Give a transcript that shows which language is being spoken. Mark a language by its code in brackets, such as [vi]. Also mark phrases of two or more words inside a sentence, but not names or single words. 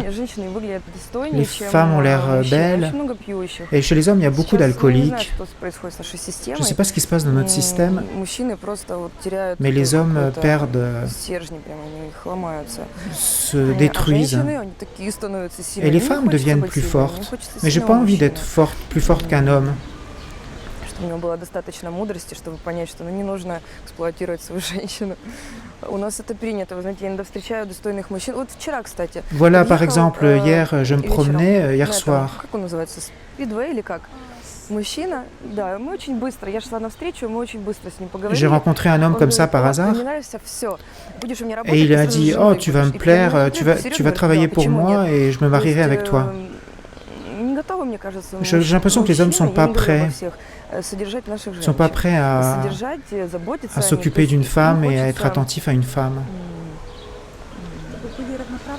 [fr] Les femmes ont l'air belles. Et chez les hommes, il y a beaucoup d'alcooliques. Je ne sais pas ce qui se passe dans notre système, mais les hommes perdent, se détruisent. Et les femmes deviennent plus fortes. Mais je n'ai pas envie d'être plus forte qu'un homme. [ru] У него было достаточно мудрости, чтобы понять, что не нужно эксплуатировать свою женщину. У нас это принято. Вы знаете, я иногда встречаю достойных мужчин. Вот вчера, кстати. [fr] Voilà, par exemple, hier, je me promenais, hier soir. [ru] Как он называется? Speedway или как? Мужчина, да, мы очень быстро. Я шла навстречу, мы очень быстро с ним поговорили. [fr] J'ai rencontré un homme comme ça par hasard. Et il a dit, oh, tu vas me plaire, tu vas travailler pour moi et je me marierai avec toi. J'ai l'impression que les hommes ne sont pas prêts. Ils ne sont pas prêts à s'occuper d'une femme et à être attentifs à une femme.